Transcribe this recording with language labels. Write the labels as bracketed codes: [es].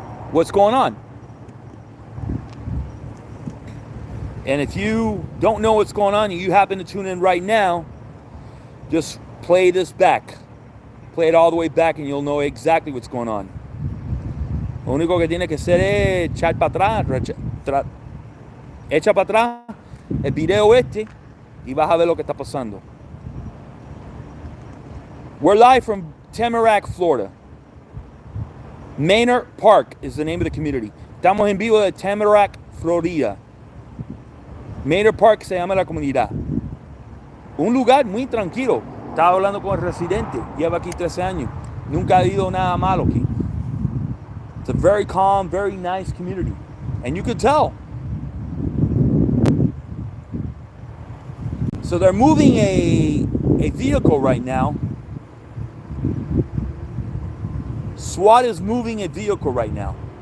[en] What's going on? And if you don't know what's going on and you happen to tune in right now, just play this back. Play it all the way back and you'll know exactly what's going on. [es] Lo único que tiene que hacer es echar para atrás, echa para atrás el video este y vas a ver lo que está pasando. [en] We're live from Tamarac, Florida. Manor Park is the name of the community. [es] Estamos en vivo de Tamarac, Florida. Manor Park se llama la comunidad. Un lugar muy tranquilo. Estaba hablando con el residente. Lleva aquí 13 años. Nunca ha habido nada malo aquí. [en] It's a very calm, very nice community. And you could tell. So they're moving a vehicle right now. SWAT is moving a vehicle right now.